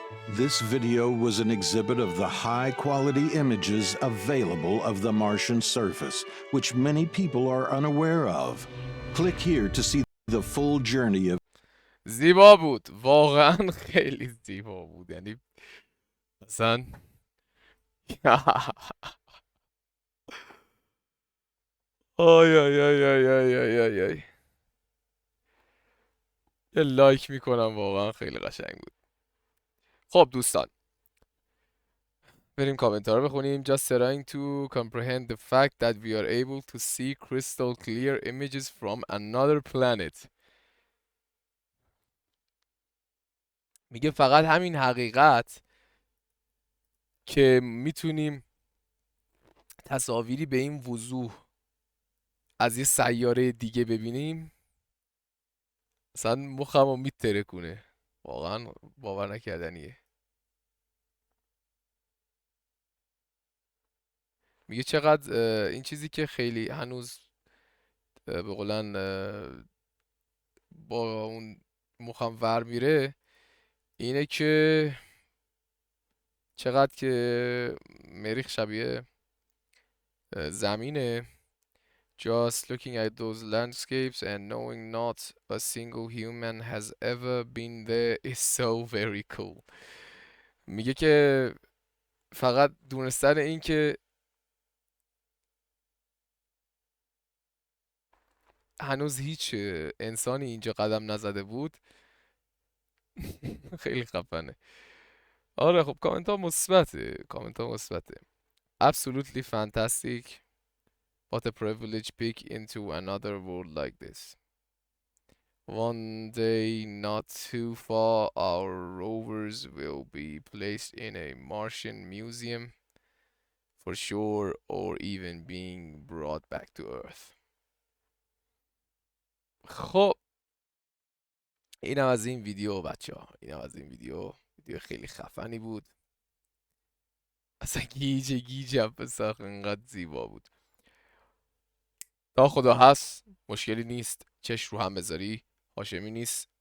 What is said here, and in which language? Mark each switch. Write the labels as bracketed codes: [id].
[en] This video was an exhibit of the high-quality images available of the Martian surface, which many people are unaware of. Click here to see the full journey of [fa] زیبا بود، واقعا خیلی زیبا بود. یعنی مثلا آی آی آی آی آی آی آی آی. یه لایک میکنم، واقعا خیلی قشنگ بود. خب دوستان بریم کامنت ها رو بخونیم. [en] Just trying to comprehend the fact that we are able to see crystal clear images from another planet. [fa] میگه فقط همین حقیقت که میتونیم تصاویری به این وضوح از یه سیاره دیگه ببینیم اصلا مخمو میترکونه. واقعا باور نکردنیه. میگه چقدر این چیزی که خیلی هنوز به قولن با اون مخم ور میره اینه که چقدر که مریخ شبیه زمینه. [en] Just looking at those landscapes and knowing not a single human has ever been there is so very cool. [fa] میگه که فقط دونستن این که هنوز هیچ انسانی اینجا قدم نزده بود خیلی خفنه. آره خب کامنت ها مثبته. [en] Absolutely fantastic. What a privilege peek into another world like this. One day not too far our rovers will be placed in a Martian museum for sure, or even being brought back to Earth. [fa] خب اینم از این ویدیو بچه ها. اینم از این ویدیو خیلی خفنی بود. اصلا گیجه بساخ انقدر زیبا بود. تا خدا هست مشکلی نیست، چش رو هم بذاری هاشمی نیست.